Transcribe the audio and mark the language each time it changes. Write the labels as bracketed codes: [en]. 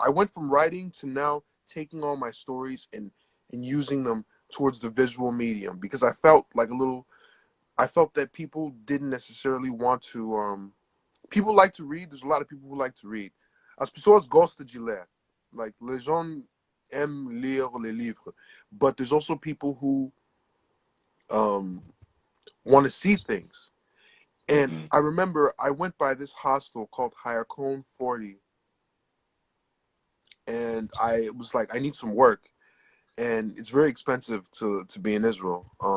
[en] I went from writing to now taking all my stories and using them towards the visual medium because I felt like I felt that people didn't necessarily want to. People like to read. There's a lot of people who like to read. [pt] As pessoas gostam de ler, [fr] Like, les gens aiment lire les livres. [en] But there's also people who want to see things. And I remember I went by this hostel called Hayakon 40. And I was like, I need some work. And it's very expensive to be in Israel.